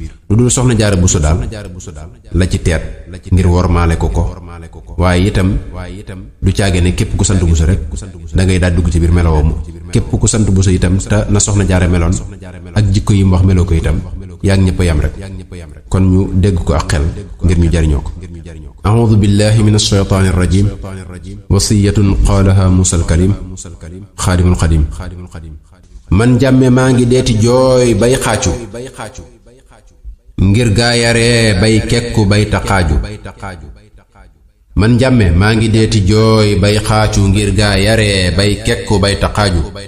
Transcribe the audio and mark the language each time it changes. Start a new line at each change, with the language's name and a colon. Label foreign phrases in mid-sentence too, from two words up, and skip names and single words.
Wolof: Lu dul Soxna Jaara Buso daal la ci teet ngir wormaale ko ko, waaye itam du caage ne képp ku sant Buso rek da ngay daal dugg ci biir melowoo mu. Képp ku sant Buso itam te na Soxna Jaara meloon ak jikko yi mu wax meloo ko itam, yaa ngi ñëpp a yam rek. Kon ñu dégg ko ak xel ngir ñu jariñoo ko.
Arabic: أعوذ بالله من الشيطان الرجيم. وصية قالها موسى الكليم. خادم الخديم.
Wolof: Man Njàmme maa ngi deeti jooy bay xaacu, ngir gaa yaree bay kekku bay taqaaju. Man Njàmme maa ngi deeti jooy bay xaacu, ngir gaa yaree bay kekku bay taqaaju.